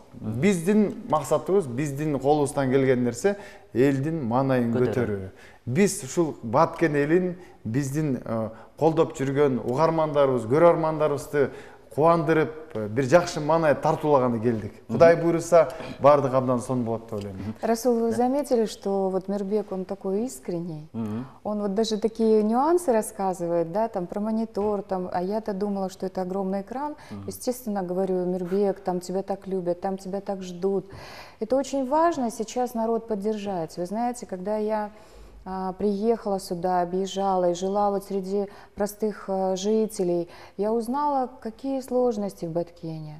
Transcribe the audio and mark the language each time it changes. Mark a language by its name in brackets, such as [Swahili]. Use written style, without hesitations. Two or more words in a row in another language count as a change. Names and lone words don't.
[Kyrgyz] Биздин максатыбыз, биздин колубуздан келген нерсе элдин маанайын көтөрүү. Биз ушул Баткен элин, биздин колдоп жүргөн угармандарыбыз, көрөрмандарыбызды кубандырып, бир жакшы маанай тартуулаганы келдик. Кудай буйруса, баардык абдан сонун болот деп ойлойм. [Russian] Расул, вы заметили, что вот Мирбек, он такой искренний? Он вот даже такие нюансы рассказывает, да, там про монитор, там, а я-то думала, что это огромный экран. Естественно, говорю, Мирбек, там тебя так любят, там тебя так ждут. Это очень важно сейчас народ поддержать. Вы знаете, когда я приехала сюда, объезжала и жила вот среди простых жителей, я узнала, какие сложности в Баткене.